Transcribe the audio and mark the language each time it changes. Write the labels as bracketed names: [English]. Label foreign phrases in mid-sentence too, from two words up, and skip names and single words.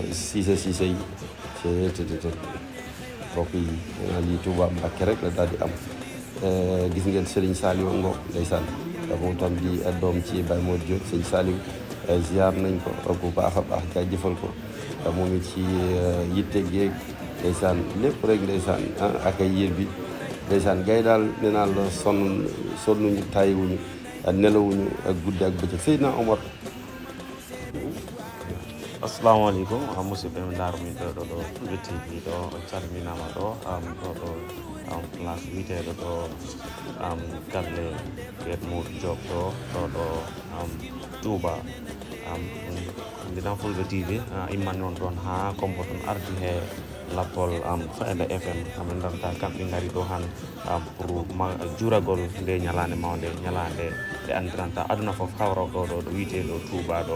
[Wolof] Cissé yi te mbokk yi lii Touba Mbacké rek la daal di am gis ngeen Serigne Saliou Ngo ndeysaan moom tam di doom ci Baye Modou Diop Serigne Saliou ziar nañ ko bu baax a baax jaajëfal ko moom it ci yitte geeg ndeysaan lépp rek ndeysaan ak ay yër bi ndeysaan gay daal nee naa la sonnuñu tàyyiwuñu nelawuñu ak guddi ak bëccëg Seydina Omar. [Arabic] السلام عليكم [Fula] musidɓe mi darmiɗo ɗo Fulɓe TV ɗo on calminama ɗo ɗo place witeɗo ɗo galle Pierre Modou Diop ɗo Touba mbiɗan Fulɓe TV imman noon ɗon ha kombo ton ardi he lappol Fayda FM min darta kamɓe gari ɗo han pour juuragol nde ñalande mawde ñalande nde andiranta aduna foof hawra ɗo witeɗo Touba ɗo